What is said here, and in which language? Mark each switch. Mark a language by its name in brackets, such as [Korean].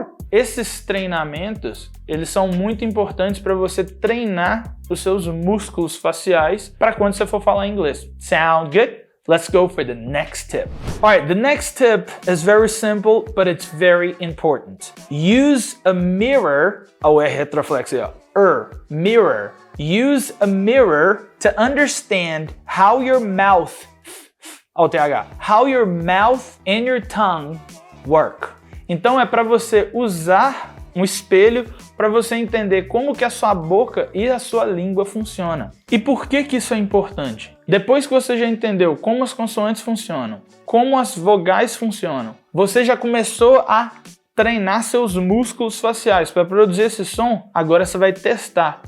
[Portuguese] Esses treinamentos, eles são muito importantes para você treinar os seus músculos faciais para quando você for falar inglês. [English] Sound good? Let's go for the next tip. All right, the next tip is very simple, but it's very important. Use a mirror. Oh, [Portuguese] é retroflexo, ó. [English] Mirror. Use a mirror to understand how your mouth, how your mouth and your tongue work. [Portuguese] Então é para você usar um espelho para você entender como que a sua boca e a sua língua funcionam. E por que que isso é importante? Depois que você já entendeu como as consoantes funcionam, como as vogais funcionam, você já começou a treinar seus músculos faciais para produzir esse som, agora você vai testar.